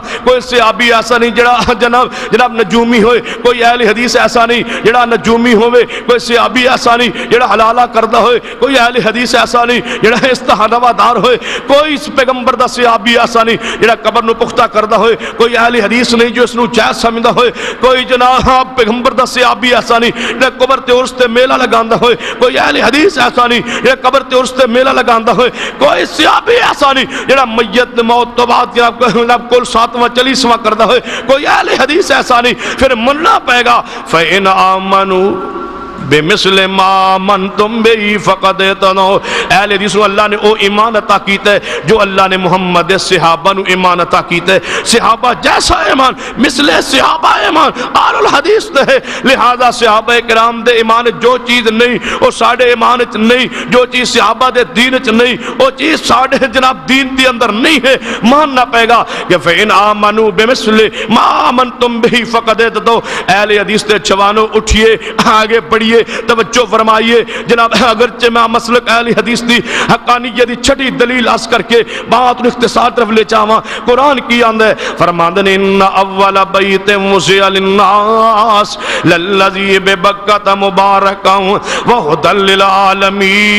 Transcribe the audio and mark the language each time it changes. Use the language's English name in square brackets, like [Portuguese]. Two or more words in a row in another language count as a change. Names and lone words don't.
[Punjabi] کوئی صحابی ایسا نہیں جڑا جناب نجومی ہوئے، کوئی اہل حدیث ایسا نہیں جڑا نجومی ہوئے، کوئی صحابی ایسا نہیں جڑا حلالہ کردہ ہوئے، کوئی اہل حدیث ایسا نہیں جڑا استحانہ دار ہوئے، کوئی پیغمبر دا صحابی ایسا نہیں جڑا قبر نو پختہ کردہ ہوئے، کوئی اہل حدیث نہیں جو اس نو جائز سمجھدا ہوئے، کوئی جناب پیغمبر دا صحابی ایسا نہیں جڑا قبر تے عرس تے میلہ لگاندا ہوئے، کوئی اہل حدیث ایسا نہیں جڑا قبر تے عرس تے میلہ لگاندا ہوئے، کوئی صحابی ایسا نہیں جڑا میت موت تو بعد جناب کل 7واں 40واں کردہ ہوئے، کوئی اہل حدیث ایسا نہیں۔ پھر مننا پائے گا [Arabic] فَإِنْ آمَنُوا بِمِثْلِ مَا آمَنْتُمْ بِهِ فَقَدْ اهْتَدَوْا۔ [Punjabi] اہل حدیث اللہ نے او ایمان عطا کیتا ہے جو اللہ نے محمد صحابہ نو ایمان عطا کیتا ہے۔ صحابہ جیسا ایمان مثل صحابہ ایمان آل الحدیث تے ہے، لہذا صحابہ کرام دے ایمان جو چیز نہیں وہ ساڑھے ایمان چ نہیں، جو چیز صحابہ دے دین چ نہیں وہ چیز ساڑھے جناب دین دی اندر نہیں ہے۔ ماننا پائے گا کہ [Arabic] فَإِنْ آمَنُوا بِمِثْلِ مَا آمَنْتُمْ بِهِ فَقَدْ اهْتَدَوْا۔ [Punjabi] اہل حدیث تے جوانوں اٹھئے آگے بڑھئے، توجہ فرمائیے جناب، اگرچہ میں مسلک اہل حدیث دی حقانیت دی چھٹی دلیل اس کر کے بات نو اختصار طرف لے جاواں۔ قرآن کی آندا ہے فرماندے نے [Arabic] ان اول بیت وضع للناس للذی ببکۃ مبارکا وہدی للعالمین۔